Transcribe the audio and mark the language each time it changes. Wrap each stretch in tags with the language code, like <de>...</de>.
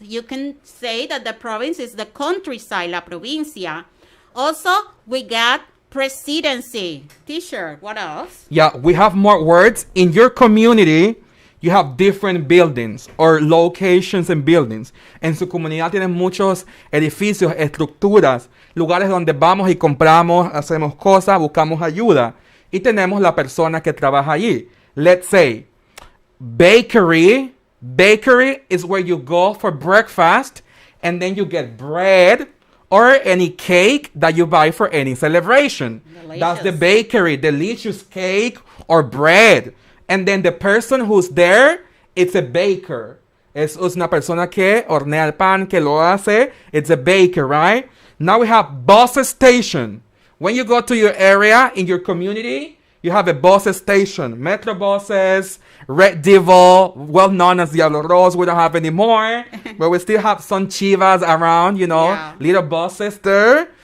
<en>You can say that the province is the countryside,</en> <es>la provincia.</es> <en>Also, we got presidency. Teacher, what else? Yeah, we have more words. In your community, you have different buildings or locations and buildings.</en> <es>En su comunidad tienen muchos edificios, estructuras, lugares donde vamos y compramos, hacemos cosas, buscamos ayuda. Y tenemos la persona que trabaja allí.</es> <en>Let's say, bakery. Bakery is where you go for breakfast and then you get bread or any cake that you buy for any celebration. Delicious. That's the bakery, delicious cake or bread. And then the person who's there, it's a baker.</en> <es>Es una persona que hornea el pan, que lo hace.</es> <en>It's a baker, right? Now we have bus station. When you go to your area in your community, you have a bus station. Metro buses, Red Devil, well known as Diablo Rose, we don't have anymore. But we still have some chivas around, Yeah. little buses there.</en>